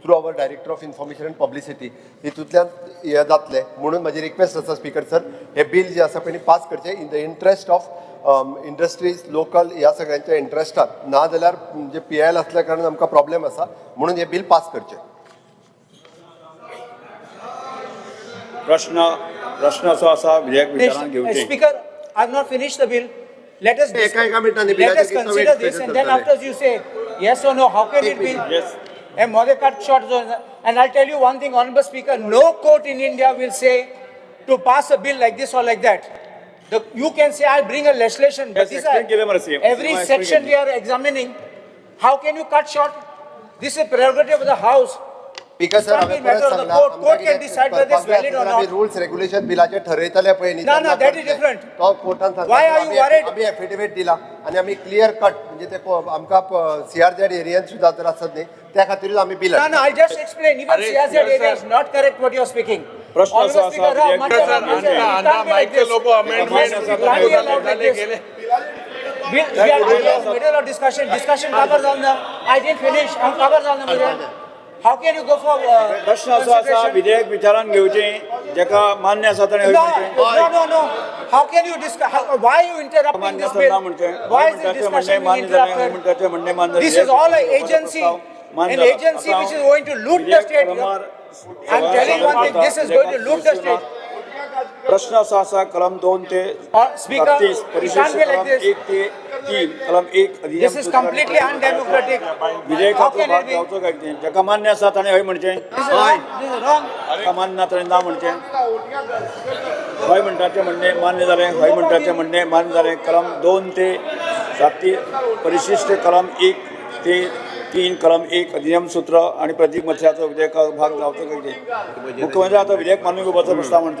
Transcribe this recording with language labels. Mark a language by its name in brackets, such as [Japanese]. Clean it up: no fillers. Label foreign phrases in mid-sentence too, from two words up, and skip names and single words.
[English] Through our Director of Information and Publicity [Konkani] हितूंतल्यान हे जातले म्हणून माझी रिक्वेस्ट आसा [English] Speaker sir [Konkani] हे बिल जे आसा पळय पास करचे [English] in the interest of industries local [Konkani] ह्या सगळ्यांच्या इंट्रस्टात ना जाल्यार म्हणजे PIL असल्या कारणान आमकां प्रॉब्लेम आसा म्हणून हे [English] bill pass [Konkani] करचे. प्रश्न असो आसा विधेयक विचारान घेवचे. [English] Speaker, I have not finished the bill. Let us consider this and then after you say yes or no, how can it be? Yes. And more cut short zone. And I'll tell you one thing, Honorable Speaker, no court in India will say to pass a bill like this or like that. You can say I'll bring a legislation, but Yes, every section we are examining, how can you cut short? This is prerogative of the House. Speaker sir, court can decide whether it's valid or not. Rules regulation [Konkani] billaचे ठरयतले पळय न्ही. [English] No, that is different. [Konkani] तो कोर्टान सांगता. [English] Why are you worried? [Konkani] आम्ही एफिडेविट दिला आणि आम्ही [English] clear cut [Konkani] म्हणजे ते आमकां CRZ एरियान सुद्धा जर आसत न्ही त्या खातीर आम्ही बिल. [English] No, I'll just explain. Even CRZ area is not correct what you are speaking. [Konkani] प्रश्न असा [English] middle of discussion covered on the. I didn't finish. I'm covered on the middle. How can you go for? [Konkani] प्रश्न असा आसा विधेयक विचारान घेवचे जेका मान्य आसा ताणे [English] No. How can you discuss? Why are you interrupting this bill? Why is this discussion being interrupted? This is all an agency which is going to loot the state. I'm telling one thing. This is going to loot the state. [Konkani] प्रश्न असा आसा कलम 2 ते 37 परिशिष्ट कलम 1 ते 3 कलम 1 अधिनियम. [English] This is completely undemocratic. [Konkani] विधेयकाचो भाग जावचो काय ते जेका मान्य आसा ताणे हय म्हणचे. [English] This is wrong. [Konkani] मान्य ताणे ना म्हणचे. हय म्हणटाचे म्हणणे मान्य जाले, हय म्हणटाचे म्हणणे मान्य जाले. कलम 2 ते 37 परिशिष्ट कलम 1 ते 3 कलम 1 अधिनियम सूत्र आणि प्रतीक मथ्याचो विधेयकाचो भाग जावचो काय ते मुख्यमंत्री आता विधेयक मानून घेवपाचो प्रस्ताव म्हणतो.